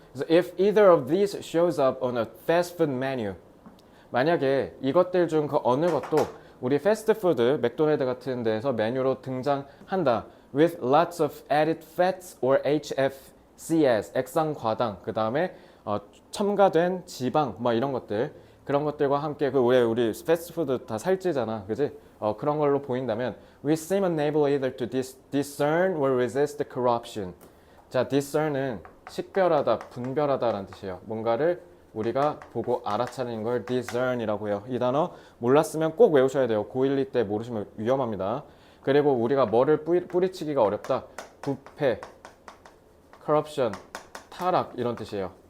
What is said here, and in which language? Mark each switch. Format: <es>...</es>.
<ko>그래서</ko> <en>if either of these shows up on a fast food menu,</en> <ko>만약에 이것들 중 그 어느 것도 우리 패스트푸드, 맥도날드 같은 데에서 메뉴로 등장한다.</ko> <en>with lots of added fats or HFCS,</en> <ko>액상과당, 그 다음에 첨가된 지방, 뭐 이런 것들, 그런 것들과 함께 우리 패스트푸드 다 살찌잖아, 그지? 그런 걸로 보인다면</ko> <en>we seem unable either to discern or resist the corruption.</en> <ko>자, discern은 식별하다, 분별하다라는 뜻이에요. 뭔가를 우리가 보고 알아차리는 걸 discern이라고 해요. 이 단어 몰랐으면 꼭 외우셔야 돼요. 고1, 2 때 모르시면 위험합니다. 그리고 우리가 뭐를 뿌리치기가 어렵다. 부패, corruption, 타락 이런 뜻이에요.</ko>